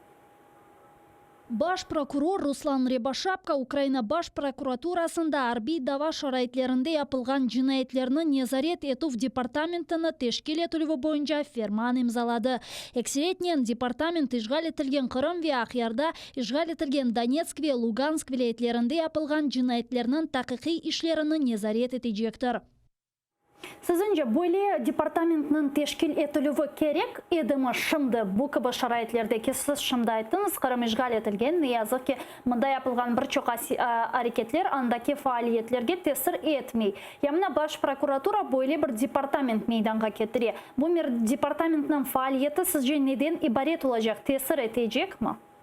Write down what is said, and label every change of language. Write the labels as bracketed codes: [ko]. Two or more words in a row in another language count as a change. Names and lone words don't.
[crh] Baş prokuror Ruslan Rябошапка Ukrayna Baş prokuraturasında harbiy dava şaraitlerinde yapılgan cinayetlerini nezaret etuv departamentini teşkil etülüvü boyunca ferman imzaladı. Ekseriyetnen departament işgal etilgen Kırım ve Akyarda işgal etilgen Donetsk ve Lugansk vilayetlerinde yapılgan cinayetlerinin tahkiki işlerini nezaret edecektir. Sizce böyle departamentinin teşkil etülüvü gerek edi mi şimdi bu gibi şaraitlerdeki siz şimdi ayttınız Kırım işgal etilgen ne yazık ki bunda yapılgan birçok hareketler andaki faaliyetlerge tesir etmey. Yani baş prokuratura böyle bir departament meydana getiriyor. Bu departamentinin faaliyeti sizce neden ibaret olacak, tesir edecek mi?